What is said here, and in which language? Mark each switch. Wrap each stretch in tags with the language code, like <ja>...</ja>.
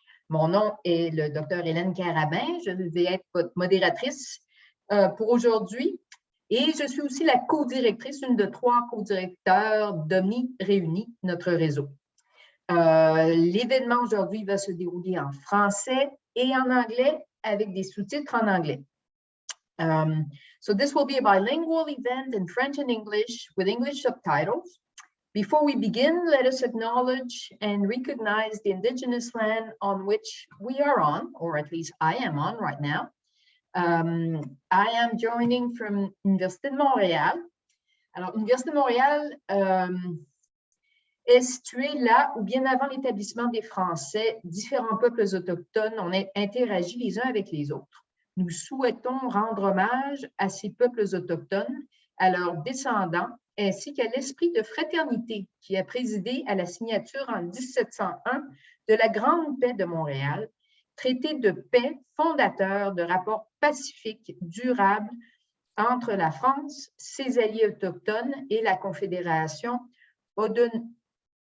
<fr>Mon nom est le Dr Hélène Carabin. Je vais être votre modératrice pour aujourd'hui. Et je suis aussi la co-directrice, une de 3 co-directeurs d'Omni Réunis, notre réseau. L'événement aujourd'hui va se dérouler en français et en anglais avec des sous-titres en anglais.</fr> <en>So this will be a bilingual event in French and English with English subtitles. Before we begin, let us acknowledge and recognize the indigenous land on which we are on, or at least I am on right now. I am joining from Université de Montréal.</en> <fr>Alors, Université de Montréal est située là où, bien avant l'établissement des Français, différents peuples autochtones ont interagi les uns avec les autres. Nous souhaitons rendre hommage à ces peuples autochtones, à leurs descendants, ainsi qu'à l'esprit de fraternité qui a présidé à la signature en 1701 de la Grande Paix de Montréal, traité de paix fondateur de rapports pacifiques durables entre la France, ses alliés autochtones et la Confédération Haudenosaunee.</fr>